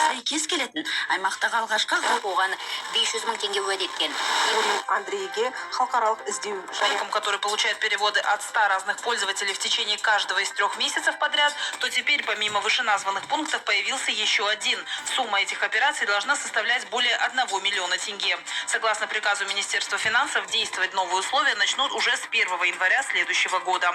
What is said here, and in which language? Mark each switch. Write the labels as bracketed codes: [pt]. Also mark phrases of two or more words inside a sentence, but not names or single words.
[kk] кез келетін аймақтағы алғашқы оған 500 мың теңге уәде еткен. Андрейге халықаралық іздеу [ru] Человеком, который получает переводы от 100 разных пользователей в течение каждого из 3 месяцев подряд, то теперь помимо вышеназванных пунктов появился еще один. Сумма этих операций должна составлять более 1 миллиона тенге. Согласно приказу Министерства финансов, действовать новые условия начнут уже с 1 января следующего года.